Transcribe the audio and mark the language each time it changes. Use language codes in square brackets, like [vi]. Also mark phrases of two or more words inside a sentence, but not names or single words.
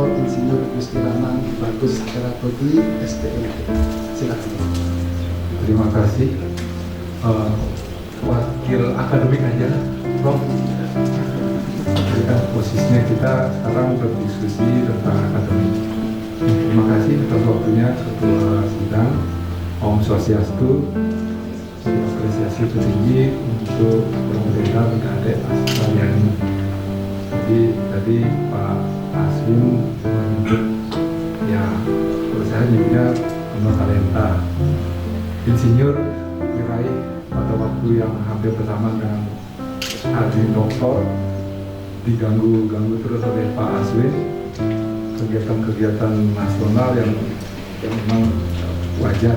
[id] Insinyur Gusti Lanang Bagus Heratodi STMT. Silakan. Terima kasih. Wakil akademik aja, Prof. Ya, posisinya kita sekarang berdiskusi tentang akademik. Terima kasih atas waktunya Ketua Sidang. Om Swastiastu. Apresiasi tertinggi untuk Promopenda Bu Kadek Astariani. Jadi tadi Pak Aswin menyebut ya, kalau saya nyebutnya penuh talenta, insinyur diraih pada waktu yang hampir bersamaan dengan hari doktor, diganggu terus oleh Pak Aswin, kegiatan-kegiatan nasional yang memang wajar.